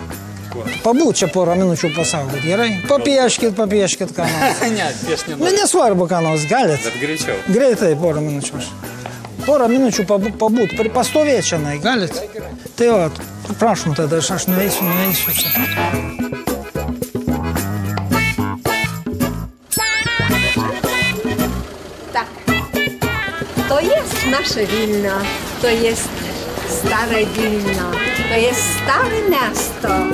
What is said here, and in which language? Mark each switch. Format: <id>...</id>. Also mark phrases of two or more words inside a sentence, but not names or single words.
<lt>Pabūt čia porą minučių pasaugoti, gerai? Papieškit ką nors. Ne, piešti nenoriu. Nesvarbu ką nors, galit? Bet greičiau. Greitai, porą minučių aš. Porą minučių pabūt, pastovėti čia, galit? Tai jo, prašom tada, aš nueisiu čia.</lt> <pl>Tak, to jest nasze Wilno, to jest stare Wilno, to jest stare miasto.</pl>